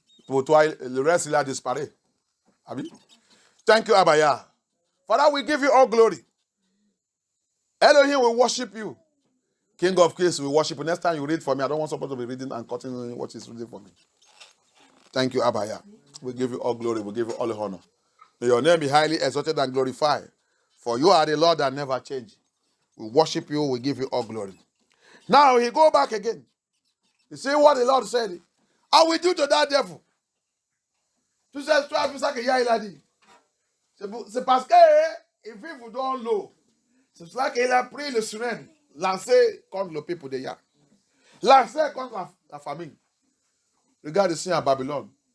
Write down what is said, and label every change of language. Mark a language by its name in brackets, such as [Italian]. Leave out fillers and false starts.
[French] Pour toi, le reste, il a disparu. [English] Amen. Thank you, Abaya. Father, we give you all glory. Elohim, we worship you. King of Kings, we worship you. Next time you read for me, I don't want somebody to be reading and cutting what is reading for me. Thank you, Abaya. We give you all glory. We give you all the honor. May your name be highly exalted and glorified. For you are the Lord that never change. We worship you. We give you all glory. Now he go back again. You see what the Lord said? I will do to that devil. [French] Tu sais, toi, c'est ça que Yah il a dit. C'est parce que il vit dans l'eau. C'est pour ça qu'il a pris le sirène, lancé contre le peuple de Yah. Lancé contre la famille. Regarde ici à Babylone.